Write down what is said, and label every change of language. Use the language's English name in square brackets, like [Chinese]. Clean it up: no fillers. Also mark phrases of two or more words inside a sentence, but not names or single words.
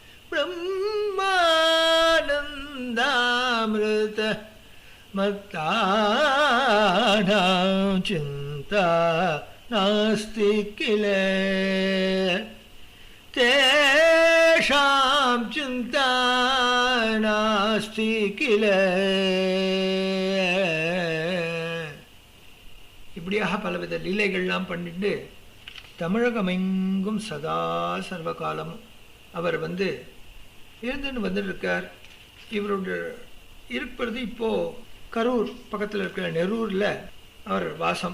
[Sanskrit] ब्रह्मानन्दामृतमतानां चिन्ता नास्ति किल तेषां चिन्ता नास्ति किल [Tamil] இப்படியாக பலவித லீலைகள்லாம் பண்ணிட்டு தமிழகமெங்கும் சதா சர்வ காலமும் அவர் இருந்துன்னு வந்துட்டு இருக்கார். இவருடைய இருக்கிறது இப்போது கரூர் பக்கத்தில் இருக்கிற நெரூரில் அவர் வாசம்.